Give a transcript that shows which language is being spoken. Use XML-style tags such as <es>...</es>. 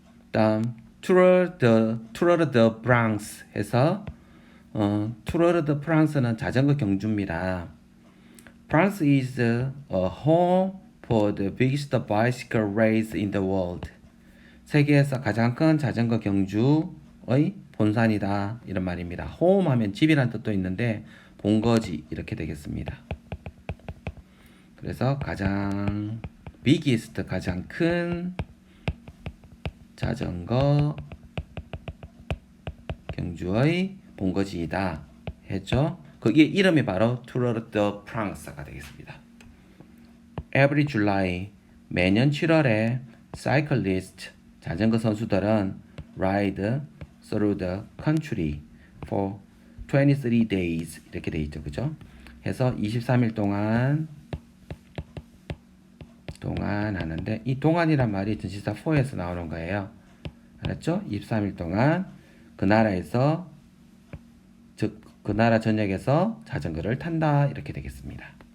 <ko>다음 Tour de France 해서 Tour de France는 자전거 경주입니다.</ko> <en>France is a home for the biggest bicycle race in the world.</en> <ko>세계에서 가장 큰 자전거 경주의 본산이다 이런 말입니다. home 하면 집이란 뜻도 있는데 본거지 이렇게 되겠습니다. 그래서 가장 biggest, 가장 큰 자전거 경주의 본거지이다 했죠. 거기에 이름이 바로 Tour de France가 되겠습니다.</ko> <en>Every July,</en> <ko>매년 7월에</ko> <en>cyclist,</en> <ko>자전거 선수들은</ko> <en>ride through the country for 23 days</en> <ko>이렇게 돼 있죠, 그죠? 해서 23일 동안 하는데 이 동안이란 말이 전치사 for에서 나오는 거예요. 알았죠? 23일 동안 그 나라에서, 즉 그 나라 전역에서 자전거를 탄다 이렇게 되겠습니다.</ko>